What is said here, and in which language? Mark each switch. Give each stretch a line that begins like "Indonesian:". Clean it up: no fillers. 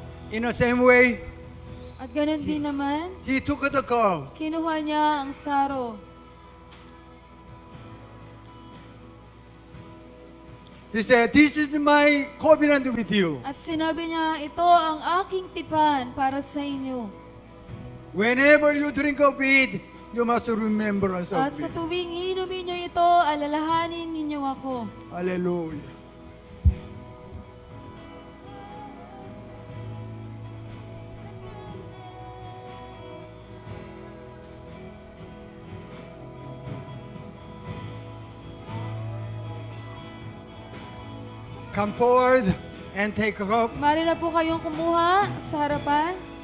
English: In the same way,
Filipino: At ganun din naman,
English: he took the cup.
Filipino: kinuha niya ang saro.
English: He said, "This is my covenant with you.
Filipino: At sinabi niya, ito ang aking tipan para sa inyo.
English: Whenever you drink of it, you must remember us of
Filipino: At sa
English: it."
Filipino: tuwing inumin niyo ito, alalahanin ninyo ako.
English: Hallelujah. Come forward and take a cup.
Filipino: Maaari na po kayong kumuha sa harapan.